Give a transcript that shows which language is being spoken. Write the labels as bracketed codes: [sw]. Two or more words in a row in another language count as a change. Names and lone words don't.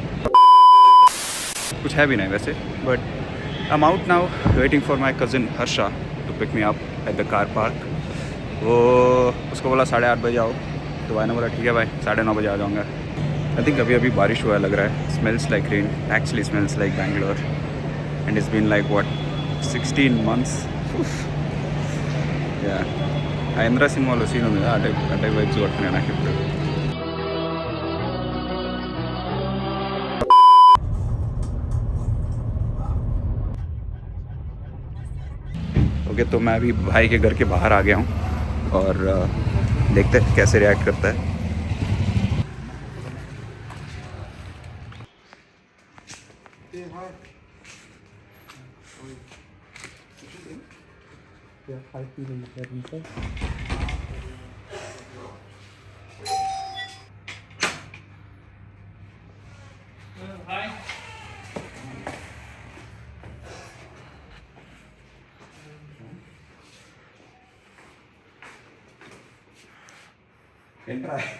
[hi] कुछ है भी नहीं वैसे, [en] But I am out now waiting for my cousin Harsha to pick me up at the car park. [hi] वो उसको बोला 8:30 बजे आओ, तो भाई ने बोला ठीक है भाई 9:30 बजे आ जाऊँगा। [en] I think [hi] अभी अभी बारिश हुआ लग रहा है। [en] Smells like rain, actually smells like Bangalore, And it's been like what 16 months. [te] ఇంద్ర సినిమాలో సీన్ ఉంది కదా, అటే వైబ్స్ కొడుతున్నాయి నాకు ఇప్పుడు. [hi] ओके, तो मैं अभी भाई के घर के बाहर आ गया हूँ, और देखते हैं कैसे रिएक्ट करता है। [en] Yeah, 5 people there inside. Hi. Entra.